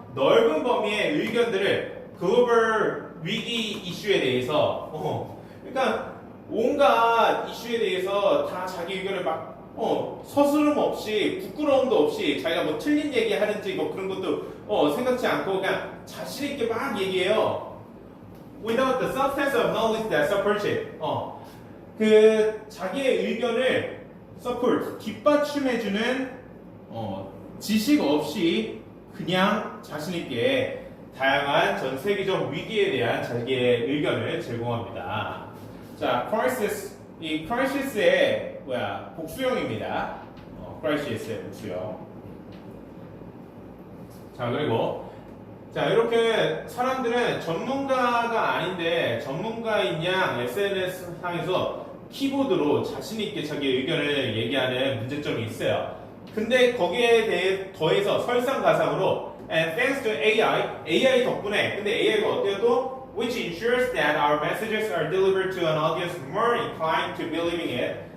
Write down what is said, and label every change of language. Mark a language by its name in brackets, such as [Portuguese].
[Korean] 넓은 범위의 의견들을 글로벌 위기 이슈에 대해서. 그러니까 온갖 이슈에 대해서 다 자기 의견을 막 서스름 없이 부끄러움도 없이 자기가 뭐 틀린 얘기 하는지 뭐 그런 것도 생각지 않고 그냥 자신 있게 막 얘기해요. [English] Without the substance of knowledge that supports it. [Korean] 그 자기의 의견을 support 뒷받침해주는 지식 없이 그냥 자신 있게 다양한 전 세계적 위기에 대한 자기의 의견을 제공합니다. 자, crisis 이 crisis의 복수형입니다. crisis의 복수형. 자, 그리고 이렇게 사람들은 전문가가 아닌데 전문가인 양 SNS 상에서 키보드로 자신 있게 자기 의견을 얘기하는 문제점이 있어요. 근데 거기에 대해 더해서 설상가상으로 [English] and thanks to AI [Korean] 덕분에 근데 AI가 어때요 또? [English] Which ensures that our messages are delivered to an audience more inclined to believing it.